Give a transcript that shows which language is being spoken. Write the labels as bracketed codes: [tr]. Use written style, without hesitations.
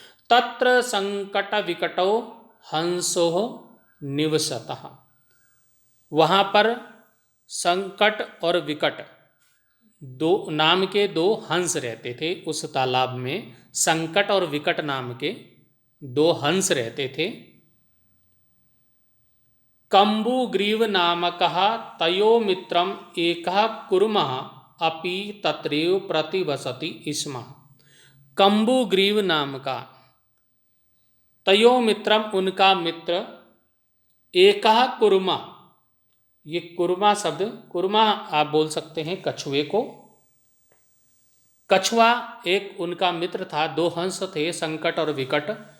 [sa] तत्र संकट विकटो हंसो निवसतः। [hi] वहाँ पर संकट और विकट दो नाम के दो हंस रहते थे। उस तालाब में संकट और विकट नाम के दो हंस रहते थे। [sa] कम्बुग्रीव नामकः तयो मित्रम एकः कुर्मः अपि तत्रैव प्रतिवसति स्म। [hi] कम्बुग्रीव नाम का [sa] तयो मित्रम [hi] उनका मित्र, [sa] एकः कुर्मा, [hi] ये कुर्मा शब्द, कुर्मा आप बोल सकते हैं कछुए को। कछुआ एक उनका मित्र था, दो हंस थे संकट और विकट।